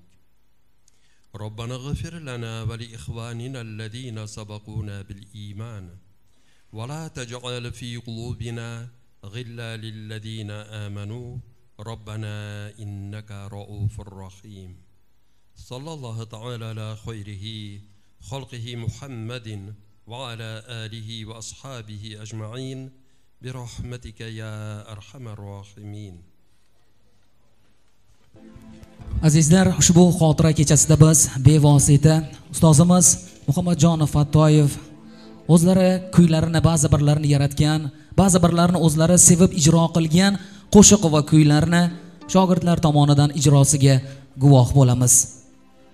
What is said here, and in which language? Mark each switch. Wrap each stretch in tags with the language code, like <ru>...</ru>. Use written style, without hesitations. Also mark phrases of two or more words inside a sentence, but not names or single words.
<ar>ربنا اغفر لنا ولإخواننا الذين سبقونا بالإيمان ولا تجعل في قلوبنا غلا للذين آمنوا ربنا إنك رؤوف رحيم. صلى الله تعالى على خيره خلقه محمد وعلى آله وأصحابه أجمعين برحمتك يا أرحم الراحمين.</ar> <uz>Azizlar, ushbu xotira kechasida biz bevosita ustozimiz Muhammadjon Fattoyev o'zlari kuylarini ba'zi birlarini yaratgan, ba'zi birlarini o'zlari sevib ijro qilgan qo'shiq va kuylarni shogirdlar tomonidan ijrosiga guvoh bo'lamiz.</uz>